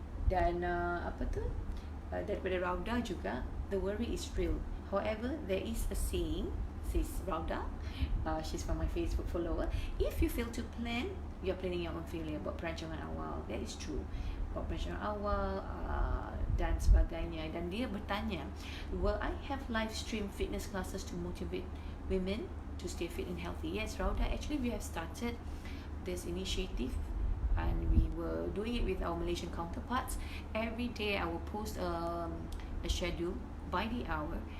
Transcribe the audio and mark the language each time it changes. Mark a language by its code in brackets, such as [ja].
[ms] Dan daripada Rauda juga, [en] the worry is real. However, there is a saying, says Rauda, she's from my Facebook follower, if you fail to plan, you're planning your own failure. [ms] Buat perancangan awal, [en] that is true. [ms] Buat perancangan awal dan sebagainya. Dan dia bertanya, [en] will I have live stream fitness classes to motivate women to stay fit and healthy. Yes, Rauda, actually we have started this initiative, and we were doing it with our Malaysian counterparts. Every day I will post a schedule by the hour.